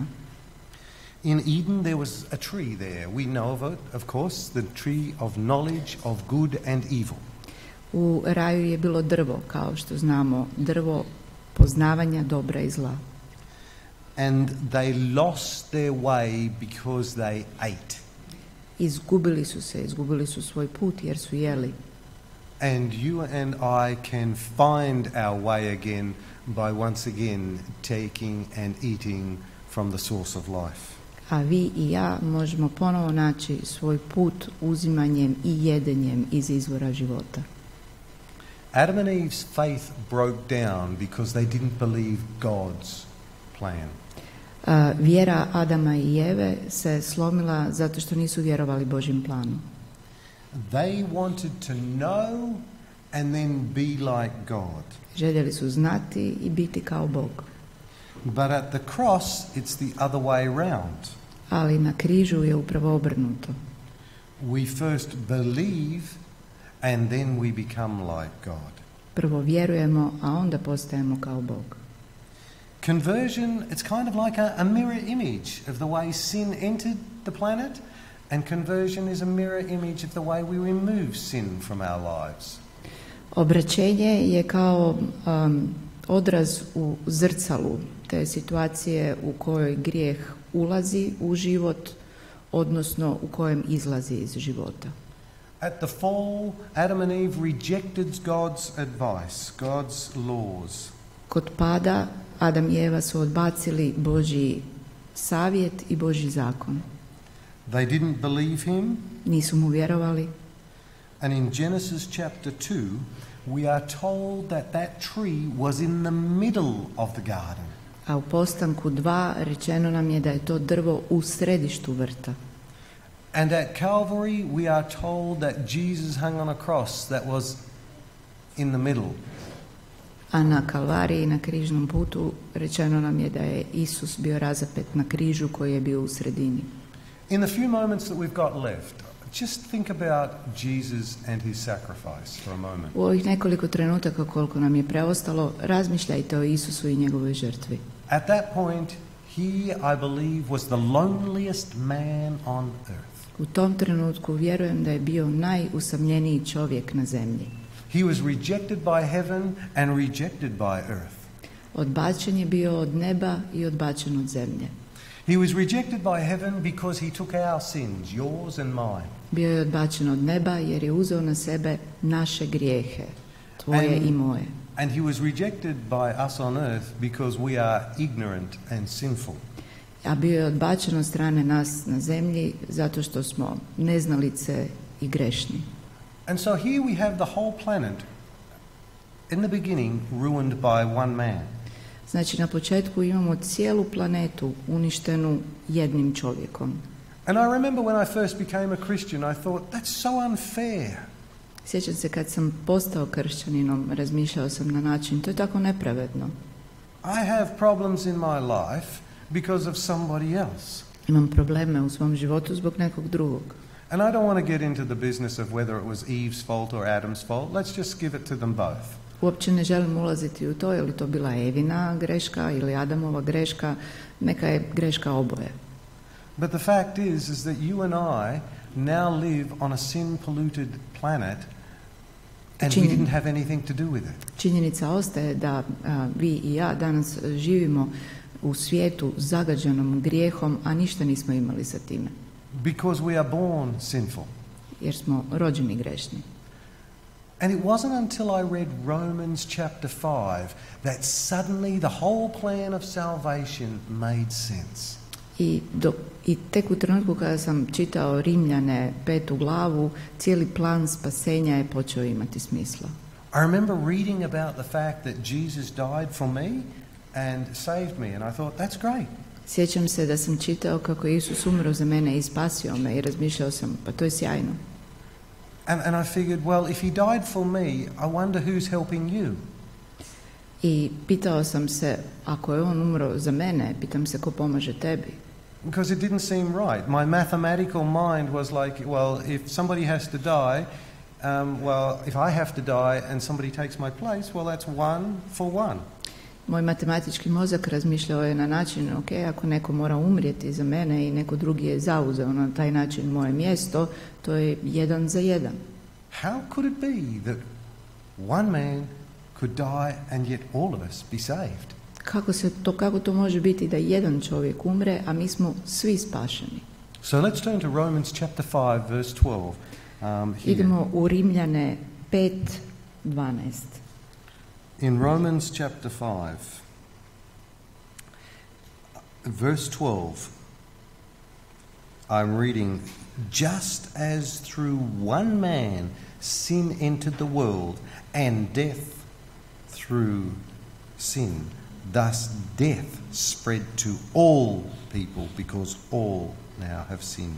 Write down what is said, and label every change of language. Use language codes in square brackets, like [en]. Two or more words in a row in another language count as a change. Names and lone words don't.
[en] In Eden there was a tree there. We know of it, of course, the tree of knowledge of good and evil. [hr] U raju je bilo drvo, kao što znamo, drvo poznavanja dobra i zla. [en] And they lost their way because they ate. [hr] Izgubili su svoj put jer su jeli. [en] And you and I can find our way again by once again taking and eating from the source of life. [hr] A vi i ja možemo ponovo naći svoj put uzimanjem i jedenjem iz izvora života. [en] Adam and Eve's faith broke down because they didn't believe God's plan. [hr] Vjera Adama i Eve se slomila zato što nisu vjerovali Božjem planu. [en] They wanted to know and then be like God. [hr] Željeli su znati i biti kao Bog. [en] But at the cross it's the other way round. [hr] Ali na križu je upravo obrnuto. [en] We first believe and then we become like God. [hr] Prvo vjerujemo, a onda postajemo kao Bog. [en] Conversion, it's kind of like a mirror image of the way sin entered the planet, and conversion is a mirror image of the way we remove sin from our lives. [hr] Obraćenje je kao odraz u zrcalu te situacije u kojoj grijeh ulazi u život, odnosno u kojem izlazi iz života. [en] At the fall, Adam and Eve rejected God's advice, God's laws. [hr] Kod pada Adam i Eva su odbacili Božji savjet i Božji zakon. [en] They didn't believe him. [hr] Nisu mu vjerovali. [en] And in Genesis chapter 2, we are told that that tree was in the middle of the garden. [hr] A u Postanku 2 rečeno nam je da je to drvo u središtu vrta. [en] And at Calvary we are told that Jesus hung on a cross that was in the middle. [hr] A na Kalvariji, na križnom putu, rečeno nam je da je Isus bio razapet na križu koji je bio u sredini. [en] In the few moments that we've got left, just think about Jesus and his sacrifice for a moment. [hr] U ovih nekoliko trenutaka koliko nam je preostalo, razmišljajte o Isusu i njegovoj žrtvi. [en] At that point, he, I believe, was the loneliest man on earth. [hr] U tom trenutku vjerujem da je bio najusamljeniji čovjek na zemlji. [en] He was rejected by heaven and rejected by earth. [hr] Odbačen je bio od neba i odbačen od zemlje. [en] He was rejected by heaven because he took our sins, yours and mine. [hr] Bio je odbačen od neba jer je uzeo na sebe naše grijehe, tvoje i moje. [en] And he was rejected by us on earth because we are ignorant and sinful. [hr] A bio je odbačen od strane nas na zemlji zato što smo neznalice i grešni. [en] And so here we have the whole planet, in the beginning, ruined by one man. [hr] Znači na početku imamo cijelu planetu uništenu jednim čovjekom. [en] And I remember when I first became a Christian, I thought, that's so unfair. [hr] Sjećam se kad sam postao kršćaninom, razmišljao sam na način, to je tako nepravedno. [en] I have problems in my life because of somebody else. [hr] Imam probleme u svom životu zbog nekog drugog. [en] And I don't want to get into the business of whether it was Eve's fault or Adam's fault. Let's just give it to them both. [hr] Uopće ne želim ulaziti u to, je li to bila Evina greška ili Adamova greška, neka je greška oboje. [en] But the fact is that you and I now live on a sin-polluted planet And we didn't have anything to do with it. [hr] Činjenica ostaje da vi i ja danas živimo u svijetu zagađenom grijehom, a ništa nismo imali sa time. [en] Because we are born sinful. [hr] Jer smo rođeni grešni. [en] And it wasn't until I read Romans chapter 5 that suddenly the whole plan of salvation made sense. [hr] I tek u trenutku kada sam čitao Rimljane 5. glavu, cijeli plan spasenja je počeo imati smisla. [en] I remember reading about the fact that Jesus died for me and saved me, and I thought, that's great. [hr] Sjećam se da sam čitao kako je Isus umro za mene i spasio me i razmišljao sam, pa to je sjajno. [en] And I figured, well, if he died for me, I wonder who's helping you. [hr] I pitao sam se, ako je on umro za mene, pitam se ko pomaže tebi. [en] Because it didn't seem right. My mathematical mind was like, well, if somebody has to die, well, if I have to die and somebody takes my place, well, that's 1 for 1. [hr] Moj matematički mozak razmišljao je na način, ok, ako neko mora umrijeti za mene i neko drugi je zauzeo na taj način moje mjesto, to je 1 za 1. [en] How could it be that one man could die and yet all of us be saved? [hr] Kako to može biti da jedan čovjek umre, a mi smo svi spašeni? [en] So let's turn to Romans chapter 5 verse 12. [hr] Idemo u Rimljane 5:12. [en] In Romans chapter 5 verse 12 I'm reading, just as through one man sin entered the world and death through sin, thus death spread to all people because all now have sinned.